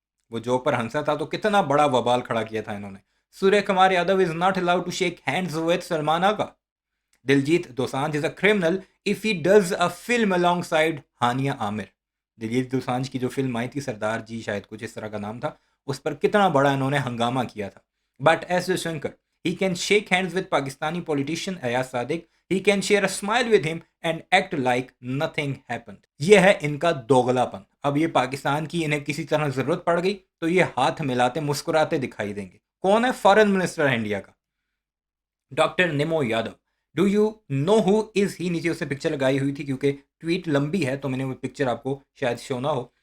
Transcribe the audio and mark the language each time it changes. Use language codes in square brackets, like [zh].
[hi] वो जोक पर हंसा था तो कितना बड़ा बवाल खड़ा किया था इन्होंने। Surya Kumar Yadav [en] is not allowed to shake hands with [hi] Salman Agha. [en] Diljit Dosanjh is a criminal if he does a film alongside Hania Aamir. [hi] दिलजीत दोसांझ की जो फिल्म आई थी सरदार जी, शायद कुछ इस तरह का नाम था, उस पर कितना बड़ा इन्होंने हंगामा किया था। [en] But S Jaishankar, he can shake hands with Pakistani politician Ayaz Sadiq, he can share a smile with him and act like nothing happened. [hi] ये है इनका दोगलापन। अब ये पाकिस्तान की इन्हें किसी तरह ज़रूरत पड़ गई तो ये हाथ मिलाते मुस्कुराते दिखाई देंगे। कौन है? फॉरेन मिनिस्टर है इंडिया का, डॉक्टर निमो Yadav. [en] Do you know who is he? [hi] नीचे उससे पिक्चर लगाई हुई थी क्योंकि ट्वीट लंबी है तो मैंने वो पिक्चर आपको शायद शो ना हो।